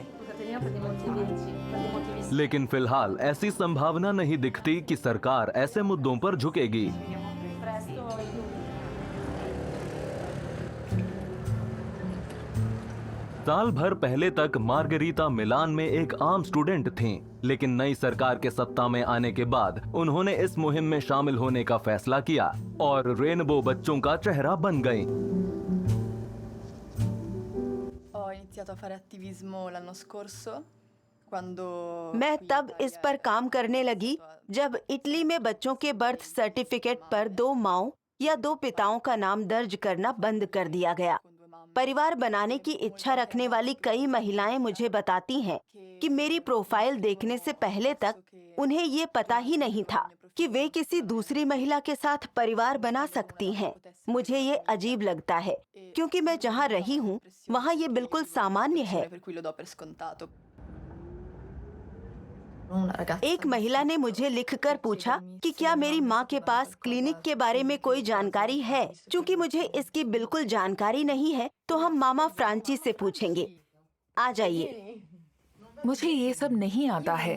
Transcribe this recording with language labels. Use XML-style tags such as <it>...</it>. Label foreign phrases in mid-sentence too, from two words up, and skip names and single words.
<hi>लेकिन फिलहाल ऐसी संभावना नहीं दिखती कि सरकार ऐसे मुद्दों पर झुकेगी। साल भर पहले तक मार्गरीता मिलान में एक आम स्टूडेंट थीं, लेकिन नई सरकार के सत्ता में आने के बाद उन्होंने इस मुहिम में शामिल होने का फैसला किया और रेनबो बच्चों का चेहरा बन गईं।</hi> <it>Ho iniziato a fare attivismo l'anno scorso quando</it> <hi>मैं तब इस पर काम करने लगी जब इटली में बच्चों के</hi> <en>birth certificate</en> <hi>पर 2 माँओं या 2 पिताओं का नाम दर्ज करना बंद कर दिया गया। परिवार बनाने की इच्छा रखने वाली कई महिलाएं मुझे बताती हैं कि मेरी प्रोफाइल देखने से पहले तक उन्हें ये पता ही नहीं था कि वे किसी दूसरी महिला के साथ परिवार बना सकती हैं। मुझे ये अजीब लगता है क्योंकि मैं जहाँ रही हूँ वहाँ ये बिल्कुल सामान्य है।</hi> <it>per cui lo do per scontato.</it> <hi>एक महिला ने मुझे लिखकर पूछा कि क्या मेरी माँ के पास क्लिनिक के बारे में कोई जानकारी है। चूँकि मुझे इसकी बिल्कुल जानकारी नहीं है तो हम मामा फ्रांची से पूछेंगे। आ जाइए। मुझे ये सब नहीं आता है।</hi>